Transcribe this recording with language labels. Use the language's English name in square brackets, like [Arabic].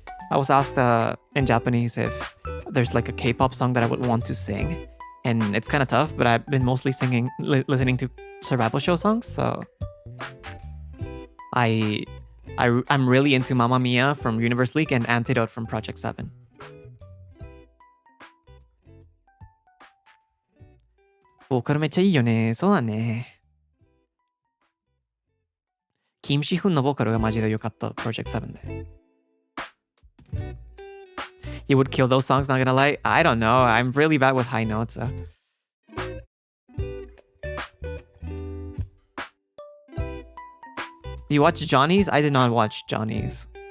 [English] I was asked in Japanese if there's like a K-pop song that I would want to sing, and it's kind of tough, but I've been mostly listening to survival show songs, so I'm really into Mamma Mia from Universe League and Antidote from Project 7. [Japanese] ボーカルめっちゃいいよね。そうだね。キムシフンのボーカルがマジで良かった、Project 7で。 [English] You would kill those songs, not gonna lie? I don't know. I'm really bad with high notes. Do you watch Johnny's? I did not watch Johnny's.